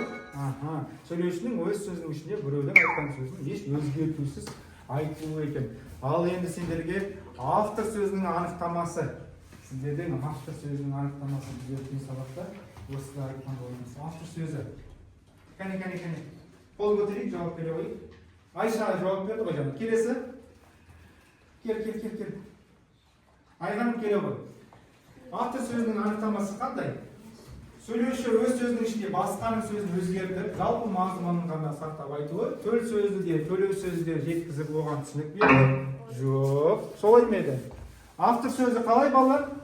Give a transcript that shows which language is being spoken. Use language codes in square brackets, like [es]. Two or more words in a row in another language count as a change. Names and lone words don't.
[kk] Сөйлеушінің өз сөзінің ішінде біреудің айтқан сөзін еш өзгертусіз айтуы екен. Ал енді сендерге автор сөзінің анықтамасы. Сіздерден автор сөзінің анықтамасы біз өткен сабақта осыда айтқан болдыңыз. Автор сөзі. Kene. [uz] Qol ko'tarib javob bera qo'ying. Ayşe javob berdi hocam. [kk] Келесі. Кел. [uz] Ayhanım kele qo'y. [kk] Аты сөзінің анықтамасы қандай? Сөйлеуші өз сөзінің ішінде басқаның сөзін өзгертіп, жалпы мазмұнын ғана сақтап айтуы, төл сөзді де, төлеу сөзді де жеткізіп оған түсінік берді? Жоқ, солай ма еді? Автор сөзі қалай балалар?